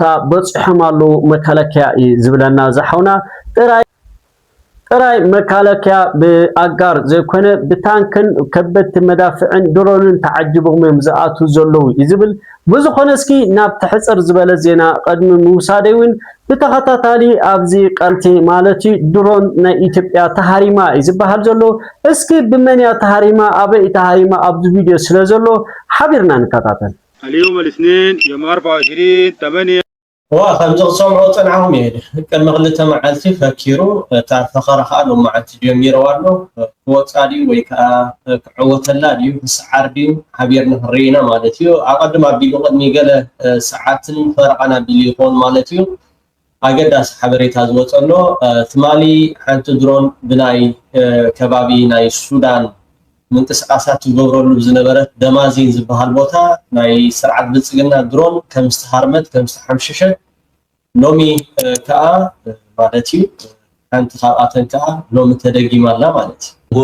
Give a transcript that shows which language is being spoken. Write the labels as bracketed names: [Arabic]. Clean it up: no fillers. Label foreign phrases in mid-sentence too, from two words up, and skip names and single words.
[Tigrinya] በፅሖም ኣለዉ መከላከያ ዝብለና ዝሓውና ጥራይ መከላከያ ብኣጋር ዘይኮነ ብታንክን ከበድቲ መዳፍዕን ድሮንን ተዓጅቦም ዝኣቱ ዘለዉ ይዝብል ብዙኾነ እስኪ ናብ ተሕፅር ዝበለ ዜና ቀድሚ ምውሳደይ እውን ብተኸታታሊ ኣብዚ ቀልቲ ማለት ድሮን ናይ ኢትዮጵያ ተሃሪማ ዝብሃል ዘሎ እስኪ ብመንያ ተሃሪማ ኣበይ ተሃሪማ ኣብዚ ቪድዮ ስለ ዘሎ ሓቢርና ንከታተል [Arabic] اليوم الاثنين يوم 24/8 [Tigrinya] ከምዚ ክሰምዖ ፀንዓኹም እየ ቅድሚ ክልተ መዓልቲ ፈኪሩ እታ ፈኸረ ከዓ ሎማዓንቲ ጀሚረዋ ኣሎ ክወፃ ድዩ ወይ ከዓ ክዕወተላ ድዩ ክሰዓር ድዩ ሓቢርና ክንርኢና ማለት እዩ ኣብ ቀድም ኣቢሉ ቅድሚ ገለ ሰዓትን ፈረቓና ኣቢሉ ይኾን ማለት እዩ ኣገዳሲ ሓበሬታ ዝወፀሎ ትማሊ ሓንቲ ድሮን ብናይ ከባቢ ናይ ሱዳን ምንቅስቃሳት ዝገብረሉ ዝነበረት ደማዚን ዝበሃል ቦታ ናይ ስርዓት ብልፅግና ድሮን ከም ዝተሃርመት ከም ዝተሓምሸሸት ሎሚ ከዓ ማለት እዩ ሓንቲ ካብኣተን ከዓ ሎሚ ተደጊማላ ማለት እዩ